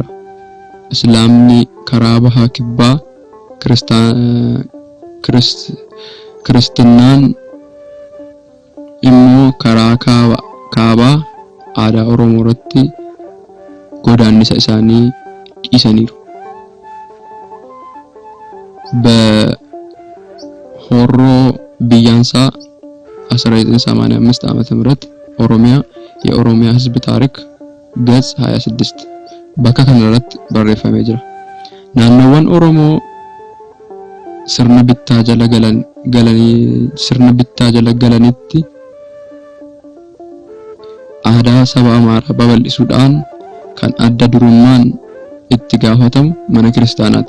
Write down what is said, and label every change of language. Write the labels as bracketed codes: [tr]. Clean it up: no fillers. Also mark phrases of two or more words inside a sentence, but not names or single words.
[om] Islaamni karaa bahaa kibbaa, Kiristinnaan immoo karaa kaabaa aadaa Oromoo irratti godaannisa isaanii dhiisaniiru. [am] በሆሮ ቢያንሳ 1985 ዓመተ ምህረት የኦሮሚያ ህዝብ ታሪክ ገጽ 26 [om] bakka kanarratti barreeffamee jira. Naannoowwan Oromoo sirna bittaa jala galanitti aadaa saba Amaaraa babal'isuudhaan kan adda durummaan itti gaafatamu mana kiristaanaati.